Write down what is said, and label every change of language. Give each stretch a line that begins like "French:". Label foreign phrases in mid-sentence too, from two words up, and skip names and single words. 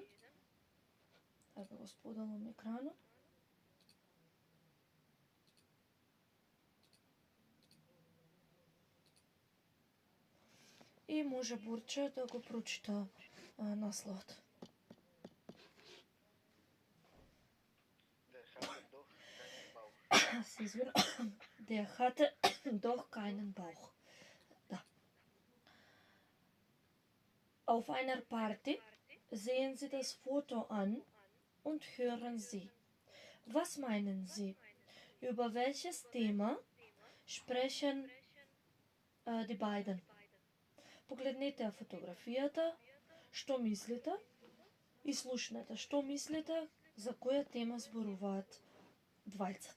Macedonian: Така го споделам екранот. И може Борче да го прочита насловот. Se извинувам.
German: Der hatte doch keinen Bauch. Da. Auf einer Party sehen Sie das Foto an und hören Sie. Was meinen Sie? Über welches Thema sprechen die beiden?
Macedonian: Погледнете ја фотографијата, што мислите и слушнете што мислите за која тема зборуваат двајцата.